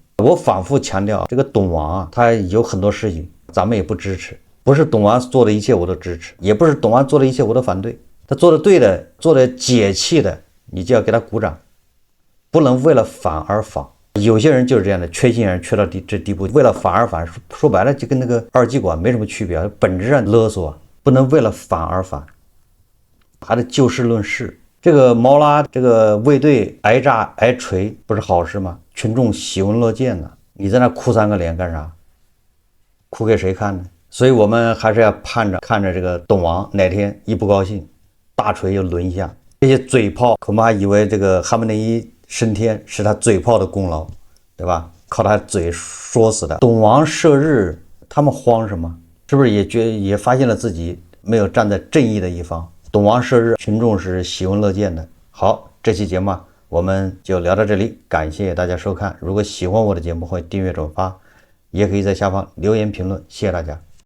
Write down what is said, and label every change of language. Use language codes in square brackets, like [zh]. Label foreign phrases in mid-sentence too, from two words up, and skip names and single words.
[zh] 我反復強調，這個董王啊，他有很多事情咱們也不支持，不是董王做的一切我都支持，也不是董王做的一切我都反對。他做的對的，做的解氣的，你就要給他鼓掌。不能为了反而反。有些人就是这樣的，缺心眼缺到這地步，為了反而反，說白了就跟那個二極管沒什麼區別，本質上勒索，不能為了反而反，還得就事論事。這個毛拉這個衛隊挨炸挨錘不是好事嗎？群眾喜聞樂見呢。你在那哭3個臉幹啥？哭給誰看呢？所以我們還是要看着這個董王哪天一不高興，大錘又掄下。這些嘴炮恐怕還以為這個哈梅內伊升天是他嘴炮的功勞，對吧？靠他嘴說死的。董王射日，他們慌什麼？是不是也發現了自己沒有站在正義的一方？董王射日，群眾是喜聞樂見的。好，這期節目我們就聊到這裡，感謝大家收看。如果喜歡我的節目，歡迎訂閱轉發，也可以在下方留言評論，謝謝大家。